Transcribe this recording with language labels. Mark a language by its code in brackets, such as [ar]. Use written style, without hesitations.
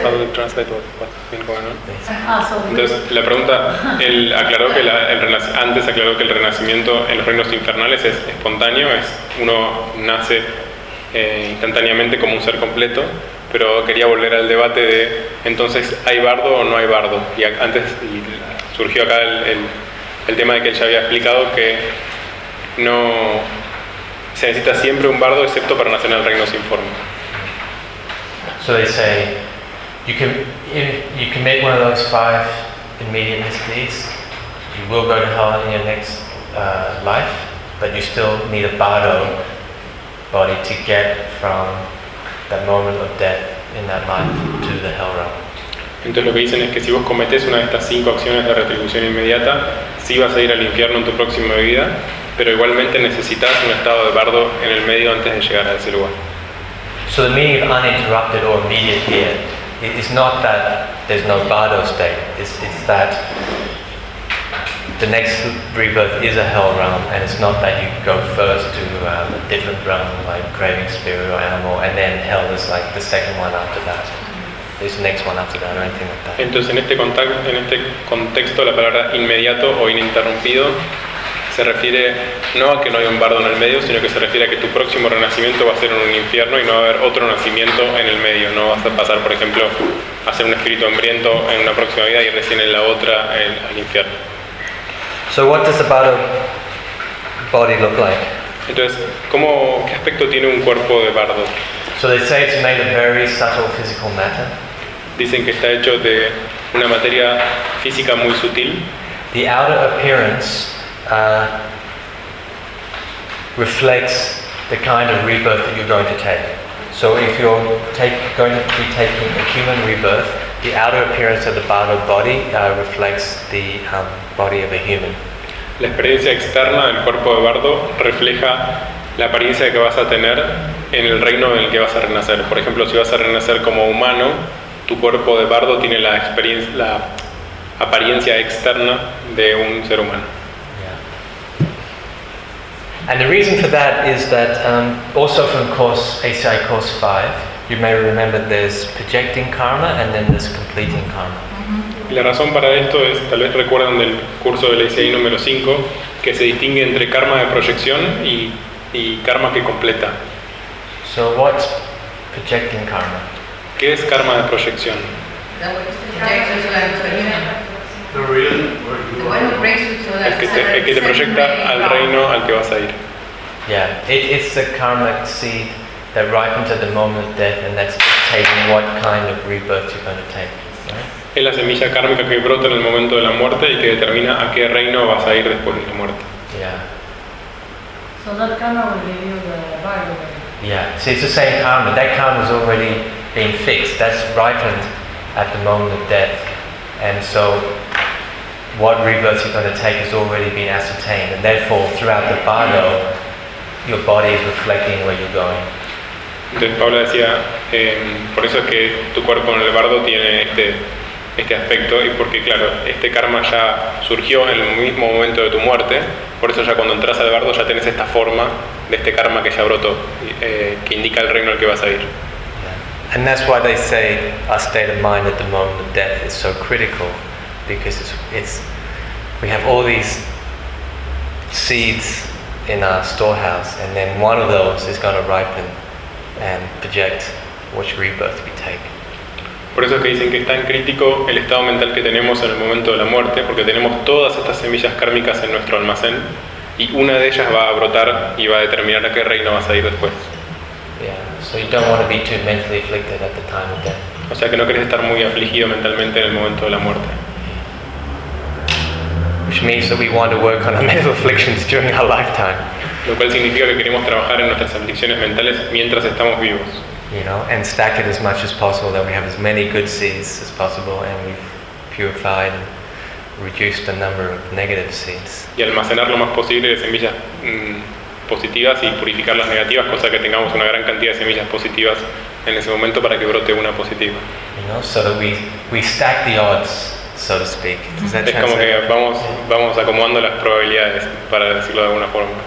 [es] Entonces la pregunta, él aclaró que el renacimiento en los reinos infernales es espontáneo, es uno nace instantáneamente como un ser completo, pero quería volver al debate de entonces hay bardo o no hay bardo, y surgió acá el tema de que él ya había explicado que no se necesita siempre un bardo excepto para nacer en el reino sin forma. [en] So they say you commit one of those five immediate misdeeds, you will go to hell in your next life, but you still need a bardo body to get from that moment of death in that life to the hell realm. [es] Entonces lo que dicen es que si vos cometés una de estas cinco acciones de retribución inmediata, sí vas a ir al infierno en tu próxima vida, pero igualmente necesitas un estado de bardo en el medio antes de llegar a ese lugar. [en] So the meaning of uninterrupted or immediate here is not that there's no bardo state. It's that the next rebirth is a hell realm, and it's not that you go first to a different realm like craving spirit or animal, and then hell is like the second one after that. There's the next one after that or anything like that. [es] Entonces en este contexto la palabra inmediato o ininterrumpido se refiere no a que no hay un bardo en el medio, sino que se refiere a que tu próximo renacimiento va a ser en un infierno y no va a haber otro nacimiento en el medio. No vas a pasar, por ejemplo, a ser un espíritu hambriento en una próxima vida y recién en la otra al infierno. [en] So what does the bardo body look like? [es] Entonces, ¿qué aspecto tiene un cuerpo de bardo? [en] So they say it's made of very subtle physical matter. [es] Dicen que está hecho de una materia física muy sutil. [en] The outer appearance reflects the kind of rebirth that you're going to take. So if you're going to be taking a human rebirth, the outer appearance of the bardo body reflects the body of a human. [es] La experiencia externa del cuerpo de bardo refleja la apariencia que vas a tener en el reino en el que vas a renacer. Por ejemplo, si vas a renacer como humano, tu cuerpo de bardo tiene la apariencia externa de un ser humano. [en] And the reason for that is that also from course ACI course 5, you may remember there's projecting karma and then there's completing karma. [es] Y la razón para esto es, tal vez recuerdan del curso del ACI número 5, que se distingue entre karma de proyección y karma que completa. [en] So what's projecting karma? [es] ¿Qué es karma de proyección? El que te proyecta al reino al que vas a ir. [en] Yeah, it's the karmic seed that ripens at the moment of death, and that's dictating what kind of rebirth you're going to take. Right? [es] Es la semilla kármica que brota en el momento de la muerte y que determina a qué reino vas a ir después de la muerte. [en] Yeah. So that karma will give you the bardo. Yeah. So it's the same karma. That karma has already been fixed. That's ripened at the moment of death, and so what rebirth you're going to take has already been ascertained, and therefore throughout the bardo, your body is reflecting where you're going. [es] Entonces Pablo decía, por eso es que tu cuerpo en el bardo tiene este aspecto, y porque claro, este karma ya surgió en el mismo momento de tu muerte, Por eso ya cuando entras al bardo ya tenés esta forma de este karma que ya brotó, que indica el reino al que vas a ir. [en] And that's why they say our state of mind at the moment of death is so critical, because it's we have all these seeds in our storehouse, and then one of those is going to ripen and project which rebirth we take. [es] Por eso es que dicen que es tan crítico el estado mental que tenemos en el momento de la muerte, porque tenemos todas estas semillas kármicas en nuestro almacén, y una de ellas va a brotar y va a determinar a qué reino vas a ir después. [en] So you don't want to be too mentally afflicted at the time of death. [es] O sea que no querés estar muy afligido mentalmente en el momento de la muerte. [en] Which means that we want to work on our mental afflictions during our lifetime. [es] Lo cual significa que queremos trabajar en nuestras aflicciones mentales mientras estamos vivos. [en] You know, and stack it as much as possible, that we have as many good seeds as possible, and we've purified and reduced the number of negative seeds. [es] Y almacenar lo más posible de semillas positivas y purificar las negativas, cosa que tengamos una gran cantidad de semillas positivas en ese momento para que brote una positiva. [en] You know, so that we stack the odds, so to speak. Does that es translate? [es] Como que vamos acomodando las probabilidades, para decirlo de alguna forma.